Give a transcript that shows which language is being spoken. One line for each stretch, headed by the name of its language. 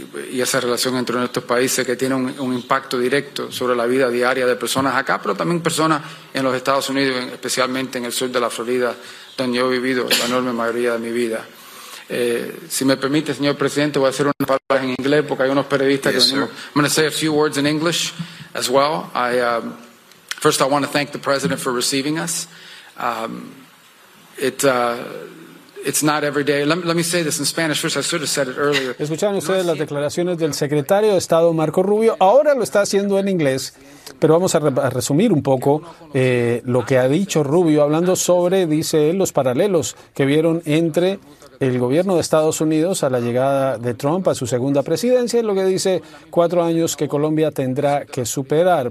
Spanish: Y esa relación entre nuestros países que tiene un impacto directo sobre la vida diaria de personas acá, pero también personas en los Estados Unidos, especialmente en el sur de la Florida, donde yo he vivido la enorme mayoría de mi vida. Si me permite, señor presidente, voy a hacer unas palabras en inglés porque hay unos periodistas que venimos.
English: I'm going to say a few words in English as well. First, I want to thank the president for receiving us. It's not every day. Let me say this in Spanish first. I should have said it earlier.
Spanish: Escucharon ustedes las declaraciones del secretario de Estado Marco Rubio. Ahora lo está haciendo en inglés, pero vamos a resumir un poco lo que ha dicho Rubio, hablando sobre, dice él, los paralelos que vieron entre el gobierno de Estados Unidos a la llegada de Trump a su segunda presidencia y lo que dice 4 años que Colombia tendrá que superar.